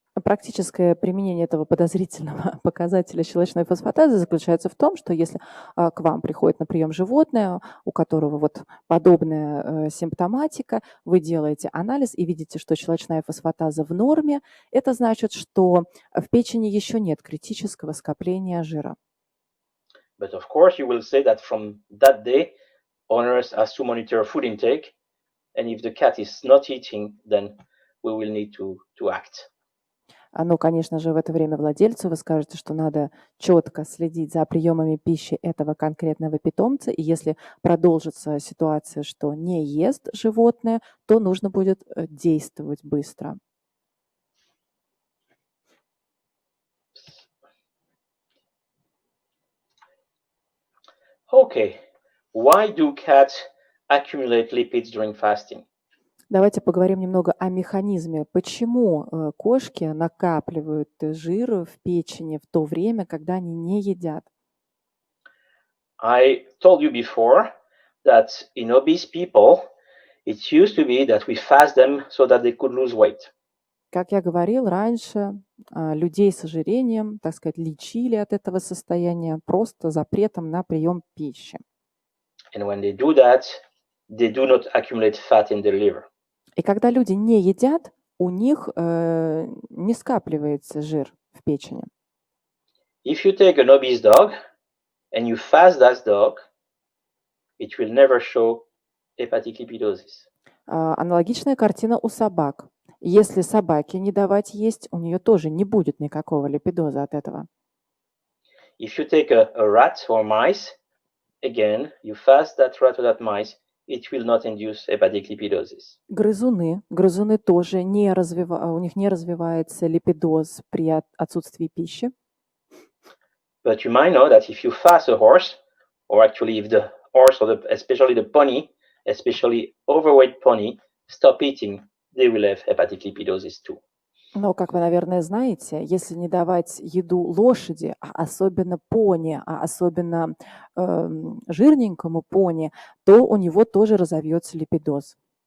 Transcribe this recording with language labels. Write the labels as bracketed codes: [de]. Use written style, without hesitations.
[ru] Практическое применение этого подозрительного показателя щелочной фосфатазы заключается в том, что если к вам приходит на прием животное, у которого вот подобная симптоматика, вы делаете анализ и видите, что щелочная фосфатаза в норме, это значит, что в печени еще нет критического скопления жира. [en] But of course, you will say that from that day, owners has to monitor food intake, and if the cat is not eating, then we will need to act. [ru] Но, конечно же, в это время владельцу вы скажете, что надо четко следить за приемами пищи этого конкретного питомца, и если продолжится ситуация, что не ест животное, то нужно будет действовать быстро. [en] Okay, why do cats accumulate lipids during fasting? [ru] Давайте поговорим немного о механизме. Почему кошки накапливают жир в печени в то время, когда они не едят? [en] I told you before that in obese people, it used to be that we fast them so that they could lose weight. [ru] Как я говорил раньше, людей с ожирением, так сказать, лечили от этого состояния просто запретом на прием пищи. [en] And when they do that, they do not accumulate fat in their liver. [ru] И когда люди не едят, у них не скапливается жир в печени. [en] If you take an obese dog and you fast that dog, it will never show hepatic lipidosis. [ru] Аналогичная картина у собак. Если собаке не давать есть, у нее тоже не будет никакого липидоза от этого. [en] If you take a rat or mice, again, you fast that rat or that mice, it will not induce hepatic lipidosis. [ru] Грызуны тоже у них не развивается липидоз при отсутствии пищи. [en] But you might know that if you fast a horse, or actually if the horse or especially the pony, especially overweight pony, stop eating, they will have hepatic lipidosis too. [ru] Но, как вы, наверное, знаете, если не давать еду лошади, а особенно пони, а особенно жирненькому пони, то у него тоже разовьется липидоз.